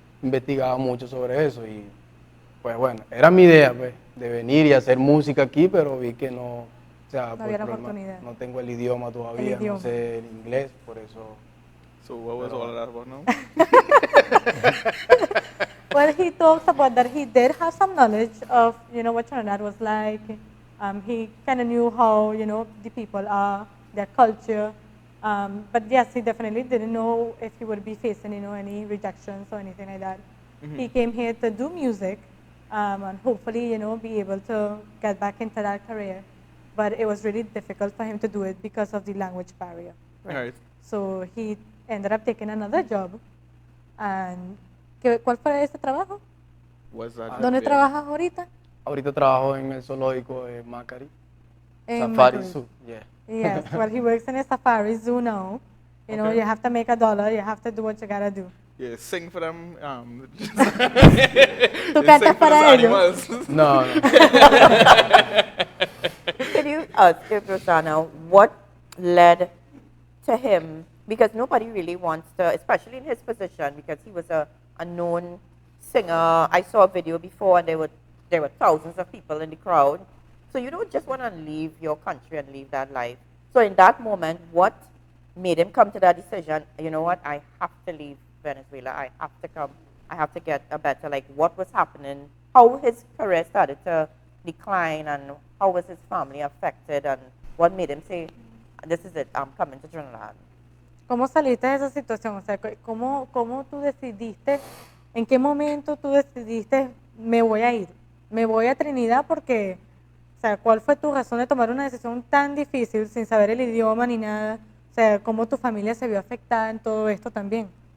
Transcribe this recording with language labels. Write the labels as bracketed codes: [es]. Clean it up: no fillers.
[es] Investigaba mucho sobre eso y pues bueno, era mi idea pues, de venir y hacer música aquí, pero vi que no, o sea, por había la problema, oportunidad. no tengo el idioma todavía, idioma. no sé el inglés, por eso... [en] So what was all of that about now? Well, he talks about that he did have some knowledge of, what Trinidad was like. He kind of knew how, the people are, their culture. But yes, he definitely didn't know if he would be facing, any rejections or anything like that. He came here to do music and hopefully, be able to get back into that career. But it was really difficult for him to do it because of the language barrier. Right. So he ended up taking another job. [es] And ¿cuál fue ese trabajo? [en] Was that [es] ¿Dónde [en] there? [es] trabajas ahorita? Ahorita trabajo en el zoológico de Macari. En Safari Macari. [en] Zoo, yeah. Yes, well, he works in a safari zoo now. Okay. You have to make $1. You have to do what you gotta do. Yeah, sing for them. [es] Tú [en] Sing [es] cantas para [en] those [es] ellos. No, no. [en] Can you ask Rosanna what led to him? Because nobody really wants to, especially in his position, because he was a known singer. I saw a video before, and there were thousands of people in the crowd. So you don't just want to leave your country and leave that life. So in that moment, what made him come to that decision? You know what? I have to leave Venezuela. I have to come. I have to get a better. Like, what was happening? How his career started to decline, and how was his family affected, and what made him say, "This is it. I'm coming to Trinidad." [es] ¿Cómo saliste de esa situación? O sea, ¿cómo tú decidiste, en qué momento tú decidiste, me voy a ir, me voy a Trinidad porque, o sea, ¿cuál fue tu razón de tomar una decisión tan difícil sin saber el idioma ni nada? O sea, ¿cómo tu familia se vio afectada en todo esto también?